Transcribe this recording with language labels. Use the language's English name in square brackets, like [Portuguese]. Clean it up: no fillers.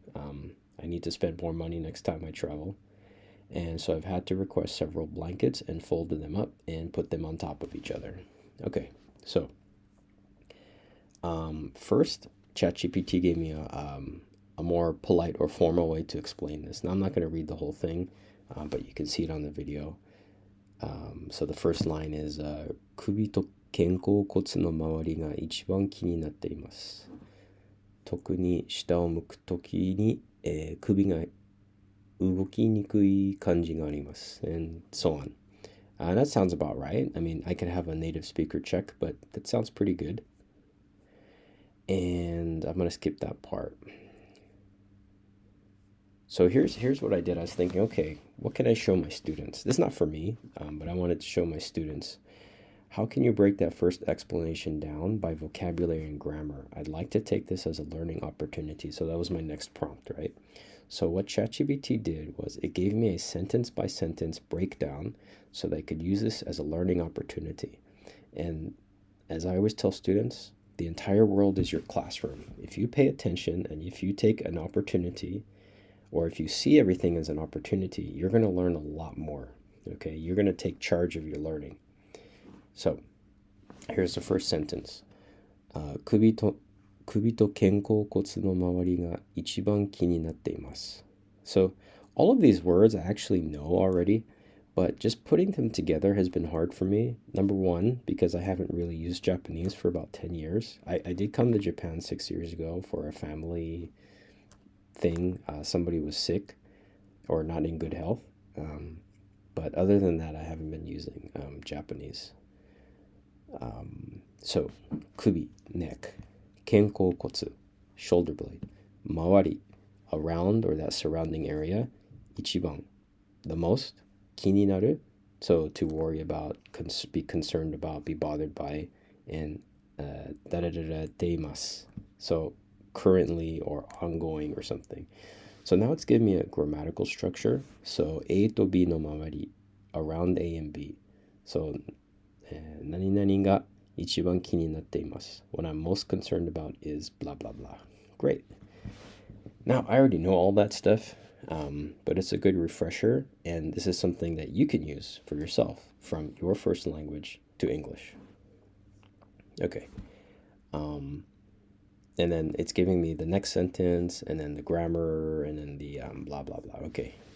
[English] I need to spend more money next time I travel. And so I've had to request several blankets and folded them up and put them on top of each other. Okay, so first, ChatGPT gave me a more polite or formal way to explain this. Now, I'm not going to read the whole thing, but you can see it on the video. So the first line is, [Japanese] 首と肩甲骨の周りが一番気になっています。特に下を向くときに、首が動きにくい感じがあります [English] and so on. That sounds about right. I mean, I could have a native speaker check, but that sounds pretty good. And I'm going to skip that part. So here's what I did. I was thinking, okay, what can I show my students? This is not for me, but I wanted to show my students. How can you break that first explanation down by vocabulary and grammar? I'd like to take this as a learning opportunity. So that was my next prompt, right? So what ChatGPT did was it gave me a sentence by sentence breakdown so that I could use this as a learning opportunity. And as I always tell students, the entire world is your classroom. If you pay attention and if you take an opportunity, or if you see everything as an opportunity, you're going to learn a lot more, okay? You're going to take charge of your learning. So, here's the first sentence. [Japanese] 首と肩甲骨の周りが一番気になっています. [English] So, all of these words I actually know already, but just putting them together has been hard for me. Number one, because I haven't really used Japanese for about 10 years. I did come to Japan 6 years ago for a family thing. Somebody was sick or not in good health. But other than that, I haven't been using Japanese. So, 首, neck, 肩甲骨, shoulder blade, 周り, around or that surrounding area, 一番, the most, 気になる, so to worry about, be concerned about, be bothered by, and da da da da deimasu. So currently or ongoing or something. So now it's giving me a grammatical structure. So [Japanese] A to B no mawari, [English] around A and B. [Japanese] So 何々が一番気になっています. [English] What I'm most concerned about is blah blah blah. Great. Now I already know all that stuff, but it's a good refresher, and this is something that you can use for yourself from your first language to English. Okay. And then it's giving me the next sentence, and then the grammar, and then the blah blah blah. Okay.